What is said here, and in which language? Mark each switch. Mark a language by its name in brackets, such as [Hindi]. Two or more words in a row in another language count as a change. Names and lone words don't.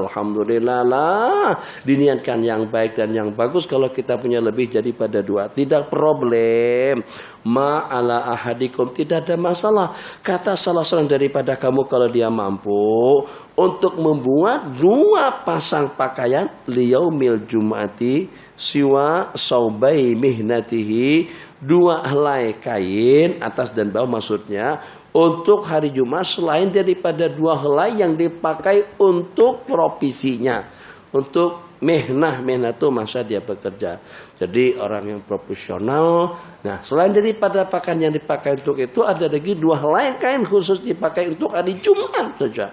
[Malay] Alhamdulillah lah. Diniatkan yang baik dan yang bagus kalau kita punya lebih daripada 2. Tidak problem. [Arabic] ما على أحدكم, [Malay] tidak ada masalah. Kata salah seorang daripada kamu kalau dia mampu untuk membuat 2 pasang pakaian [Arabic] ليوم الجمعة سوى ثوبي مهنته, [Malay] 2 helai kain atas dan bawah maksudnya untuk hari Jumat selain daripada 2 helai yang dipakai untuk profesinya, untuk mehnah itu masa dia bekerja. Jadi orang yang profesional. Nah, selain daripada pakaian yang dipakai untuk itu ada lagi 2 helai kain khusus dipakai untuk hari Jumat saja.